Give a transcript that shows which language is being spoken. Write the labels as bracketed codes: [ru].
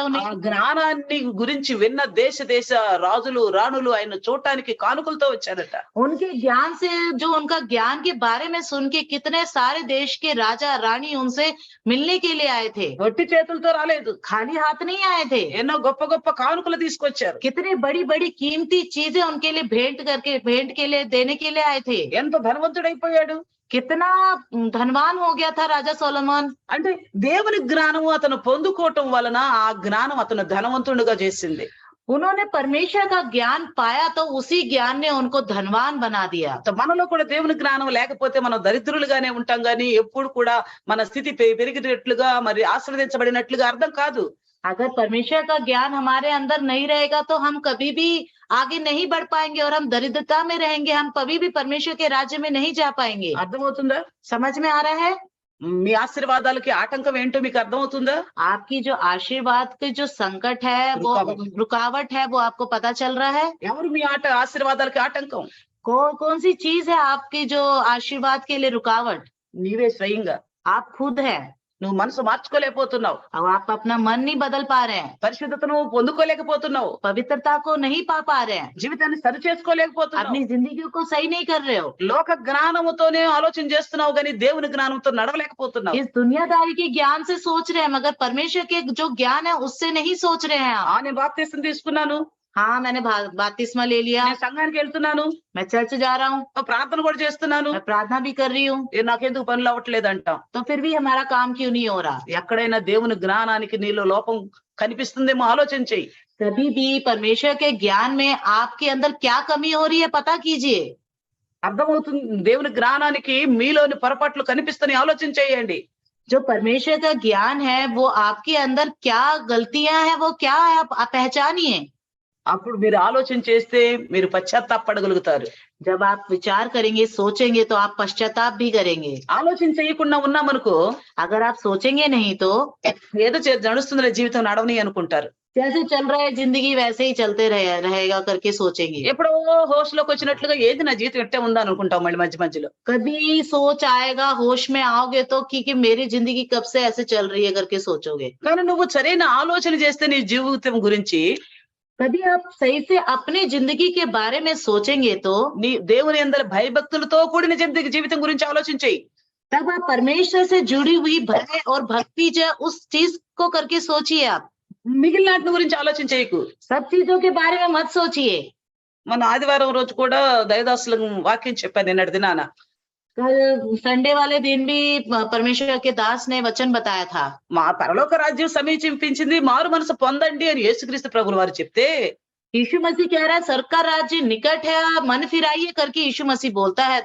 [te] ఆ [hi] उन्हें। [te] జ్ఞానాన్ని గురించి విన్న దేశ రాజులు రాణులు ఆయన చూడటానికి కానుకలతో వచ్చారట. [hi] उनके ज्ञान से, जो उनका ज्ञान के बारे में सुन के कितने सारे देश के राजा रानी उनसे मिलने के लिए आए थे। [te] ఒట్టి చేతులతో రాలేదు, [hi] खाली हाथ नहीं आए थे, [te] ఎన్నో గొప్ప గొప్ప కానుకలు తీసుకొచ్చారు. [hi] कितने बड़ी बड़ी कीमती चीजें उनके लिए भेंट के लिए देने के लिए आए थे। [te] ఎంత ధనవంతుడైపోయాడు. [hi] कितना धनवान हो गया था राजा सोलोमन। [te] అంటే దేవుని జ్ఞానము అతను పొందుకోవటం వలన ఆ జ్ఞానం అతను ధనవంతుడిగా చేసింది. [hi] उन्होंने परमेश्वर का ज्ञान पाया तो उसी ज्ञान ने उनको धनवान बना दिया। [te] మనలో కూడా దేవుని జ్ఞానం లేకపోతే మనం దరిద్రులుగానే ఉంటాం, గానీ ఎప్పుడు కూడా మన స్థితి పెరిగినట్లుగా మరి ఆశీర్వదించబడినట్లుగా అర్థం కాదు. [hi] अगर परमेश्वर का ज्ञान हमारे अंदर नहीं रहेगा तो हम कभी भी आगे नहीं बढ़ पाएंगे और हम दरिद्रता में रहेंगे, हम कभी भी परमेश्वर के राज्य में नहीं जा पाएंगे। [te] అర్థమవుతుందా? [hi] समझ में आ रहा है? [te] మీ ఆశీర్వాదాలకి ఆటంకం ఏంటో మీకు అర్థమవుతుందా? [hi] आपकी जो आशीर्वाद के जो संकट है, वो रुकावट है, वो आपको पता चल रहा है? [te] ఎవరు మీ ఆశీర్వాదాలకి ఆటంకం? [hi] कौन सी चीज है आपकी जो आशीर्वाद के लिए रुकावट? [te] నీవే స్వయంగా. [hi] आप खुद है। [te] నువ్వు మనసు మార్చుకోలేకపోతున్నావు. [hi] अब आप अपना मन नहीं बदल पा रहे हैं, [te] పరిశుద్ధతను పొందుకోలేకపోతున్నావు. [hi] पवित्रता को नहीं पा रहे हैं, [te] జీవితాన్ని సరి చేసుకోలేకపోతున్నావు. [hi] अपनी जिंदगी को सही नहीं कर रहे हो, [te] లోక జ్ఞానముతోనే ఆలోచన చేస్తున్నావు కానీ దేవుని జ్ఞానంతో నడవలేకపోతున్నావు. [hi] इस दुनियादारी के ज्ञान से सोच रहे हैं मगर परमेश्वर के जो ज्ञान है उससे नहीं सोच रहे हैं आप। [te] నేను బాప్తిసం తీసుకున్నాను, [hi] हाँ, मैंने बपतिस्मा ले लिया, [te] నేను సంఘానికి వెళ్తున్నాను, [hi] मैं चर्च जा रहा हूँ, [te] ప్రార్థన కూడా చేస్తున్నాను, [hi] मैं प्रार्थना भी कर रही हूँ, [te] నాకెందుకు పనులు అవ్వట్లేదు అంటాం. [hi] तो फिर भी हमारा काम क्यों नहीं हो रहा? [te] ఎక్కడైనా దేవుని జ్ఞానానికి నీలో లోపం కనిపిస్తుందేమో ఆలోచన చెయ్యి. [hi] कभी भी परमेश्वर के ज्ञान में आपके अंदर क्या कमी हो रही है पता कीजिए। [te] అర్థమవుతుంది. దేవుని జ్ఞానానికి మీలోని పొరపాట్లు కనిపిస్తాయని ఆలోచన చేయండి. [hi] जो परमेश्वर का ज्ञान है वो आपके अंदर क्या गलतियां हैं वो क्या है आप पहचानिए। [te] అప్పుడు మీరు ఆలోచన చేస్తే మీరు పశ్చాత్తాపడగలుగుతారు. [hi] जब आप विचार करेंगे सोचेंगे तो आप पश्चाताप भी करेंगे। [te] ఆలోచన చేయకుండా ఉన్నామనుకో [hi] अगर आप सोचेंगे नहीं तो [te] ఏదో నడుస్తుందిలే జీవితం నడవని అనుకుంటారు. [hi] जैसे चल रहा है जिंदगी वैसे ही चलते रहेगा करके सोचेंगे। [te] ఎప్పుడో హోష్ లోకి వచ్చినట్లుగా ఏది నా జీవితం ఎట్టే ఉందా అనుకుంటాం మళ్ళీ మధ్య మధ్యలో. [hi] कभी सोच आएगा होश में आओगे तो कि मेरी जिंदगी कब से ऐसे चल रही है करके सोचोगे। [te] కానీ నువ్వు సరైన ఆలోచన చేస్తే నీ జీవితం గురించి [hi] कभी आप सही से अपनी जिंदगी के बारे में सोचेंगे तो [te] నీ దేవుని యందలి భయభక్తులతో కూడిన జీవితం గురించి ఆలోచన చెయ్యి. [hi] तब आप परमेश्वर से जुड़ी हुई भय और भक्ति जो उस चीज को करके सोचिए। आप [te] మిగిలిన వాటి గురించి ఆలోచన చేయకు. [hi] सब चीजों के बारे में मत सोचिए। [te] మన ఆదివారం రోజు కూడా దైవదాసులకు వాక్యం చెప్పాను నిన్నటి దినాన. [hi] कल संडे वाले दिन भी परमेश्वर के दास ने वचन बताया था। [te] మా పరలోక రాజ్యం సమీపించింది, మారు మనసు పొందండి అని యేసుక్రీస్తు ప్రభువుల వారు చెప్తే [hi] यीशु मसीह कह रहा है सरकार राज्य निकट है मन फिराइए करके यीशु मसीह बोलता है।